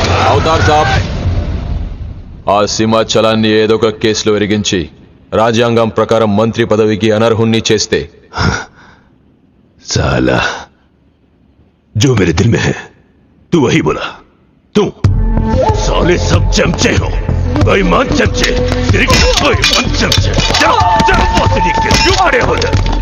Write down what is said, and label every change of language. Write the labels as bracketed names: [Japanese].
[Telugu] Avatar సాబ్, ఆ సింహాచలాన్ని ఏదో ఒక కేసులో ఎరిగించి రాజ్యాంగం ప్రకారం మంత్రి పదవికి అనర్హుణ్ణి చేస్తే [Hindi] साला जो मेरे दिल में है तू वही बोला. तू साले सब चमचे हो, बेईमान चमचे, बेईमान चमचे. चलो चलो बहुत लिख के क्यों खड़े हो जाए?